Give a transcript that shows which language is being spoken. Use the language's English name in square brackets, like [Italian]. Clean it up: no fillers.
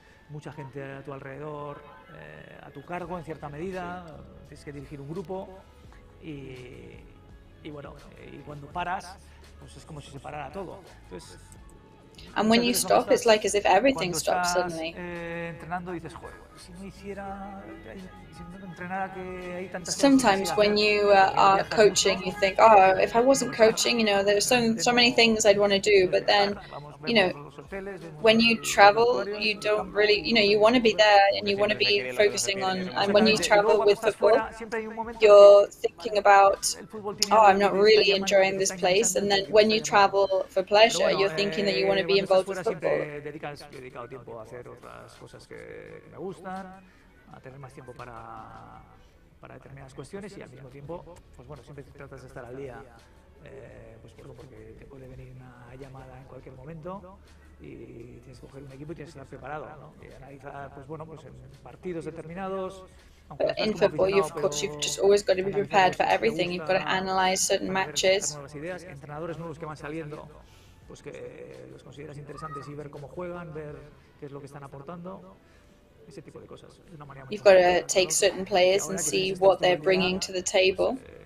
[Spanish] Mucha gente a tu alrededor, a tu cargo en cierta medida, tienes que dirigir un grupo y bueno, y cuando paras, pues es como si se parara todo. Entonces, [English] and when you stop, it's like as if everything stops suddenly. [Spanish] Entrenando dices, joder, si no hiciera, si no entrenara que hay tantas. [English] Sometimes when you are coaching, you think, oh, if I wasn't coaching, you know, there's so many things I'd want to do, but then, you know, when you travel, you don't really, you know, you want to be there and you want to be focusing on, and when you travel with football, you're thinking about, oh, I'm not really enjoying this place, and then when you travel for pleasure, you're thinking that you want to be involved with football. [Spanish] Dedicado tiempo a hacer otras cosas que me gustan, a tener más tiempo para determinadas cuestiones y al mismo tiempo, pues bueno, siempre tratas de estar al día, pues porque te puede venir una llamada en cualquier momento y tienes que coger un equipo y tienes que estar preparado, ¿no? Y analizar, pues bueno, pues en partidos determinados. [English] But in football, of course, you've just always got to be prepared for everything. You've got to analyze certain matches. [Spanish] Nuevas ideas, entrenadores nuevos que van saliendo, pues que los consideras interesantes y ver cómo juegan, ver qué es lo que están aportando. Ese tipo de cosas. [English] You've got to take certain players and see what they're bringing to the table.